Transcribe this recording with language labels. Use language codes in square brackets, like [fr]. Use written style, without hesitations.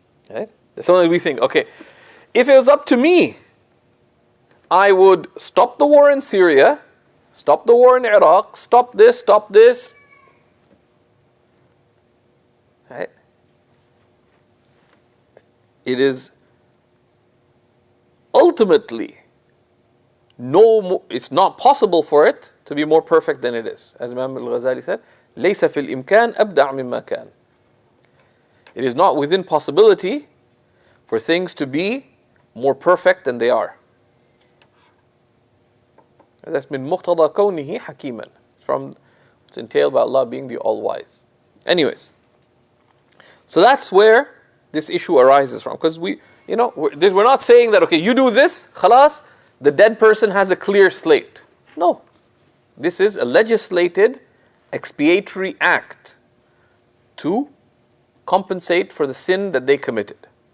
[en] Right? That's something we think, okay, if it was up to me, I would stop the war in Syria, stop the war in Iraq, stop this. Right? It is ultimately it's not possible for it to be more perfect than it is. As Imam al-Ghazali said, [ar] لَيْسَ فِي الْإِمْكَانِ أَبْدَعْ مِمَّا كَانَ. [en] It is not within possibility for things to be more perfect than they are. That's [ar] مِن مُقْتَضَى كَوْنِهِ حَكِيمًا. [en] It's entailed by Allah being the all-wise. Anyways, so that's where this issue arises from. Because we're not saying that, okay, you do this, khalas, the dead person has a clear slate. No. This is a legislated expiatory act to compensate for the sin that they committed.